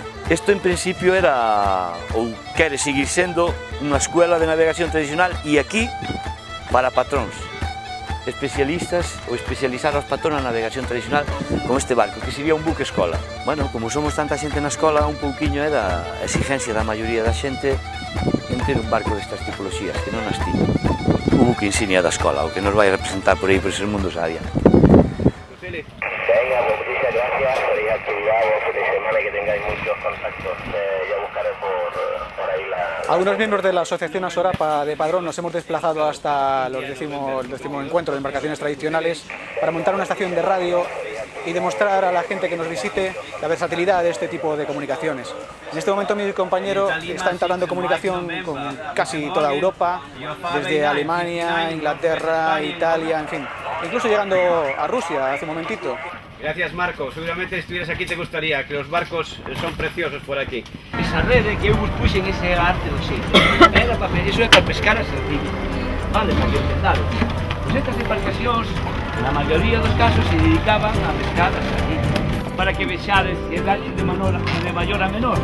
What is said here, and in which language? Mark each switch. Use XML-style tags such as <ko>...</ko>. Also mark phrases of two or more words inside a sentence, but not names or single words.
<gl>Isto en principio era, ou quere seguir sendo, unha escuela de navegación tradicional e aquí para patróns, especialistas ou especializar os patróns na navegación tradicional con este barco, que sería un buque escola. Bueno, como somos tanta xente na escola, un pouquiño é da exigencia da maioría da xente en ter un barco destas tipoloxías, que non as tiña. O buque insignia da escola, o que nos vai representar por aí por esos mundos adiante.</gl> <es>Venga, pues muchas gracias, tenéis actividad, buen fin de semana, que tengáis muchos contactos. Ya buscaré por ahí Algunos miembros de la Asociación Asorapa de Padrón nos hemos desplazado hasta el décimo encuentro de embarcaciones tradicionales para montar una estación de radio y demostrar a la gente que nos visite la versatilidad de este tipo de comunicaciones. En este momento mi compañero está entablando comunicación con casi toda Europa, desde Alemania, Inglaterra, Italia, en fin, incluso llegando a Rusia hace un momentito. Gracias, Marco. Seguramente si estuvieras aquí te gustaría, que los barcos son preciosos por aquí.</es> <gl>Esa rede que eu vos puxen ese arte do sitio, era para iso é para pescar a sardinha. Vale, para que entendado. Pois estas embarcacións, na maioría dos casos, se dedicaban a pescar a sardinha. Para que vexades que dalle de maior a menor.</gl>